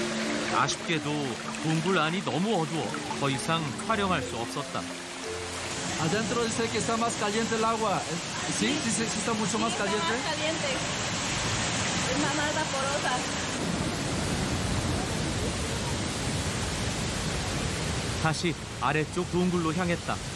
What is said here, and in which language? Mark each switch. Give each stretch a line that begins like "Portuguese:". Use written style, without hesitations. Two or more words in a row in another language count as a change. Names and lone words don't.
Korean: 아쉽게도 동굴 안이 너무 어두워 더 이상 촬영할 수 없었다.
Spanish: Adentro dice que está más caliente el agua. ¿Sí? ¿Sí está mucho más caliente? Está más caliente. Es más vaporosa.
Korean: 다시 아래쪽 동굴로 향했다.